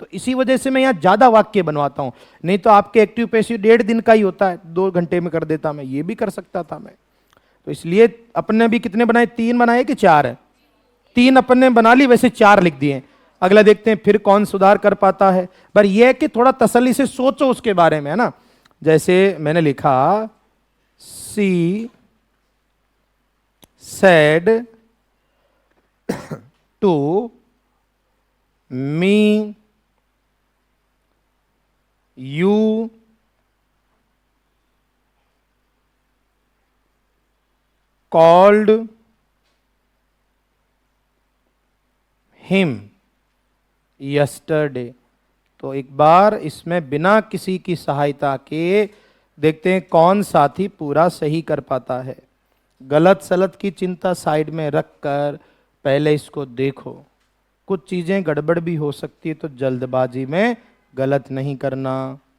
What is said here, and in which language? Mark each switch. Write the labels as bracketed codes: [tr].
[hi] तो इसी वजह से मैं यहां ज्यादा वाक्य बनवाता हूं। नहीं तो आपके एक्टिव पैसिव 1.5 दिन का ही होता है, 2 घंटे में कर देता, मैं ये भी कर सकता था मैं। तो इसलिए अपने भी कितने बनाए, 3 बनाए कि 4 है? 3 अपन ने बना ली, वैसे 4 लिख दिए। अगला देखते हैं फिर कौन सुधार कर पाता है। पर यह है कि थोड़ा तसल्ली से सोचो उसके बारे में, है ना। [en] जैसे मैंने लिखा, she said to me, you called him yesterday। [hi] तो एक बार इसमें बिना किसी की सहायता के देखते हैं कौन साथी पूरा सही कर पाता है। गलत सलत की चिंता साइड में रखकर पहले इसको देखो। कुछ चीजें गड़बड़ भी हो सकती है, तो जल्दबाजी में गलत नहीं करना।